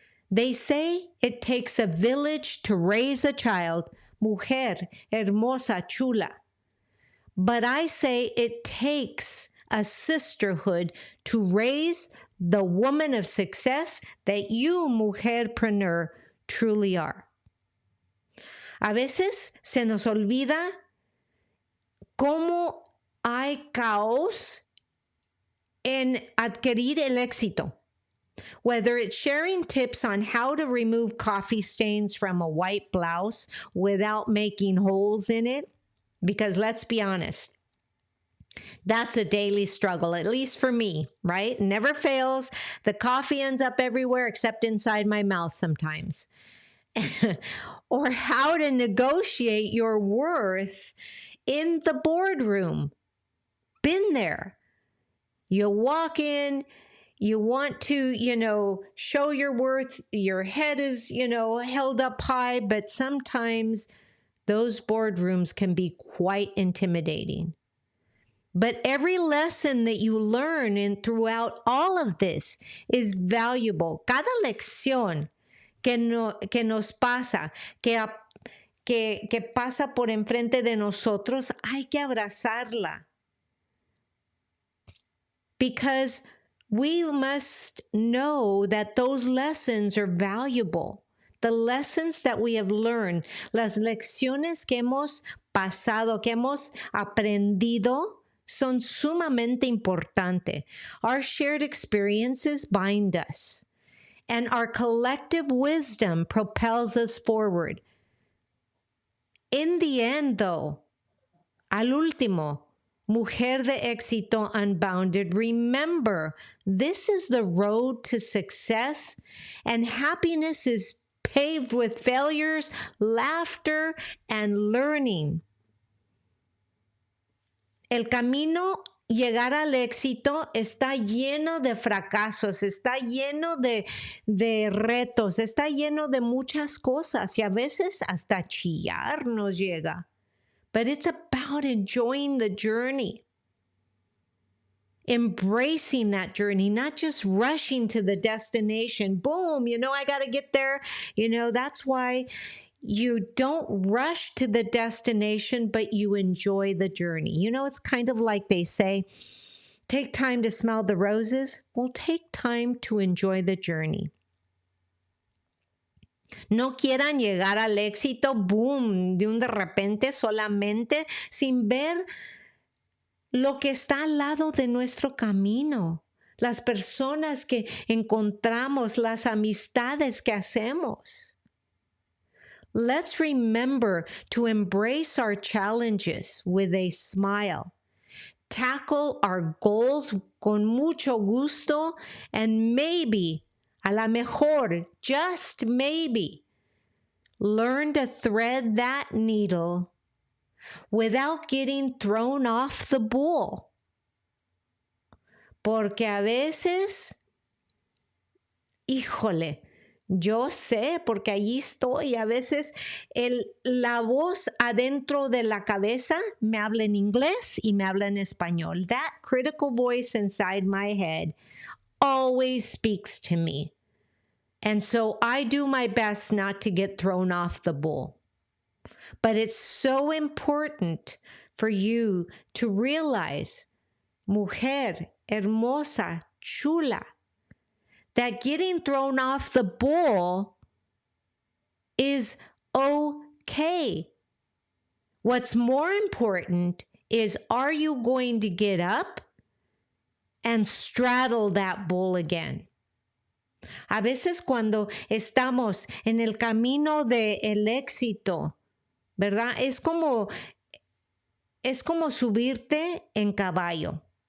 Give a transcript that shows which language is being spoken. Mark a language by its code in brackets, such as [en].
[en] They say it takes a village to raise a child, [es] mujer hermosa, chula. [en] But I say it takes a sisterhood to raise the woman of success that you, mujerpreneur, truly are. [es] A veces se nos olvida cómo hay caos en adquirir el éxito. [en] Whether it's sharing tips on how to remove coffee stains from a white blouse without making holes in it, because let's be honest, that's a daily struggle, at least for me, right? Never fails. The coffee ends up everywhere except inside my mouth sometimes. Or how to negotiate your worth in the boardroom. Been there. You walk in, you want to, show your worth. Your head is, held up high, but sometimes those boardrooms can be quite intimidating. But every lesson that you learn throughout all of this is valuable. [es] Cada lección que nos pasa, que pasa por enfrente de nosotros, hay que abrazarla. [en] Because we must know that those lessons are valuable. The lessons that we have learned, [es] las lecciones que hemos pasado, que hemos aprendido, son sumamente importantes. [en] Our shared experiences bind us, and our collective wisdom propels us forward. In the end, though, [es] al último, [en] Mujer de Éxito Unbounded, remember, this is the road to success, and happiness is paved with failures, laughter, and learning. [es] El camino llegar al éxito está lleno de fracasos, está lleno de retos, está lleno de muchas cosas y a veces hasta chillar nos llega. [en] But it's about enjoying the journey, embracing that journey, not just rushing to the destination. Boom, I got to get there. That's why you don't rush to the destination, but you enjoy the journey. It's kind of like they say, take time to smell the roses. Well, take time to enjoy the journey. [es] No quieran llegar al éxito, boom, de repente, solamente, sin ver lo que está al lado de nuestro camino, las personas que encontramos, las amistades que hacemos. [en] Let's remember to embrace our challenges with a smile, tackle our goals [es] con mucho gusto, [en] and maybe, [es] a la mejor, [en] just maybe, learn to thread that needle without getting thrown off the bull. [es] Porque a veces, híjole, yo sé, porque allí estoy, a veces la voz adentro de la cabeza me habla en inglés y me habla en español. [en] That critical voice inside my head always speaks to me. And so I do my best not to get thrown off the bull. But it's so important for you to realize, [es] mujer hermosa, chula, [en] that getting thrown off the bull is okay. What's more important is, are you going to get up and straddle that bull again? [es] A veces cuando estamos en el camino del éxito, ¿verdad? Es como subirte en caballo.